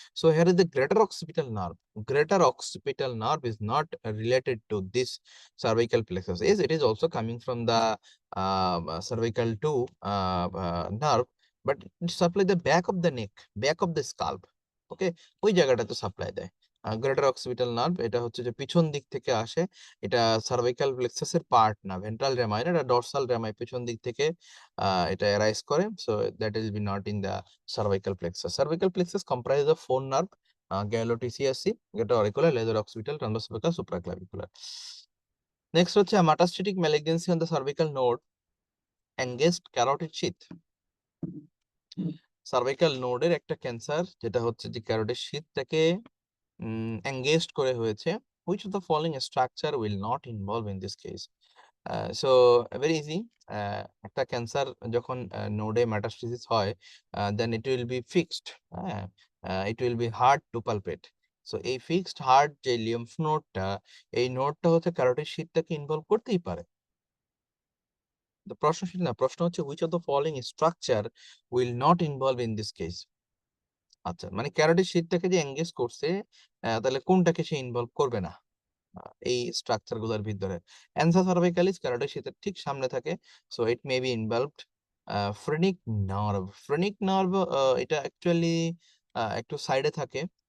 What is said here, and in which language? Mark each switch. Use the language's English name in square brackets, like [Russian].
[English] So here is the greater occipital nerve. Greater occipital nerve is not related to this cervical plexus. Yes, it is also coming from the cervical 2 nerve, but it supply the back of the neck, back of the scalp. [Bangla] ওকে, ওই জায়গাটাতে supply দেয়। Greater occipital nerve এটা হচ্ছে যে পিছন দিক থেকে আসে, এটা সার্ভাইকাল প্লেক্সাসের পার্ট না, ভেন্ট্রাল রেমাই, এটা ডরসাল রেমাই, পিছন দিক থেকে এটা অ্যারাইজ করে। [English] So that will be not in the cervical plexus. Cervical plexus comprise of four nerve, গ্যালোটিসিয়াসি, greater auricular, lesser occipital, transverse cervical, supraclavicular. Next হচ্ছে metastatic malignancy on the cervical node engaged carotid sheath. [Bangla] Cervical নোডের একটা cancer যেটা হচ্ছে যে carotid শীথটাকে engaged করে হয়েছে। [English] which of the following structure will not involve in this case? So very easy. [Bangla] একটা cancer যখন নোডে মেটাস্টেসিস হয়, [English] then it will be fixed, it will be hard to palpate. [Bangla] So এই ফিক্সড হার্ড যে lymph নোডটা, এই নোডটা হচ্ছে carotid শীথটাকে involve করতেই পারে। প্রশ্ন ছিল না, প্রশ্ন হচ্ছে [English] which of the following structure will not involve in this case? [Bangla] আচ্ছা, মানে ক্যারোটিড শীথটাকে যে এঙ্গেজ করছে, তাহলে কোনটাকে সে ইনভলভ করবে না এই স্ট্রাকচার গুলোর ভিতরে? অ্যান্সার সার্ভাইকালিস ক্যারোটিড শীথের ঠিক সামনে থাকে, [English] So it may be involved. [Bangla] Phrenic nerve, phrenic nerve এটা অ্যাকচুয়ালি একটু সাইডে থাকে।